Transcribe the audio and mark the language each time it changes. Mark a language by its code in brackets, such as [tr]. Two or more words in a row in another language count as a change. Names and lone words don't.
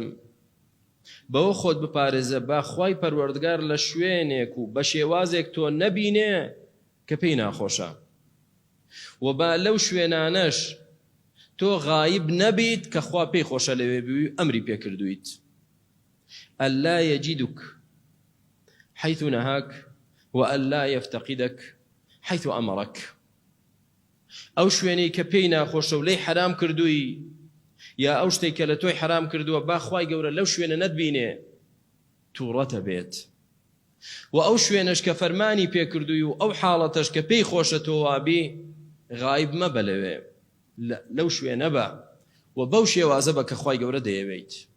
[ckb] بەوە خۆت بپارێزە با خوای پەروەردگار لە شوێنێک و بە شێوازێک تۆ نەبینێ کە پێی ناخۆشە، و با لەو شوێنانەش تۆ غایب نەبیت کە خوا پێی خۆشە لەوێ بووی ئەمری پێکردویت. [ar] ئەلا یەجیدک حەیث نەهاک وألا يفتقدك حيث أمرك. [ckb] أو شوێنەی کە پێی ناخۆشە و لێی حرام کردووی، یا ئەو شتێک کە لە تۆی حرام کردووە با خوای گەورە لەو شوێنە نەتبینێ تووڕەتە بێت. و ئەو شوێنەش کە فەرمانی پێکردووی و ئەو حاڵەتەش کە پێی خۆشە تۆ وابی غایب مەبە لەوێ، لەو شوێنە بە و بەو شێوازە بە کە خوای گەورە دەیەوێت.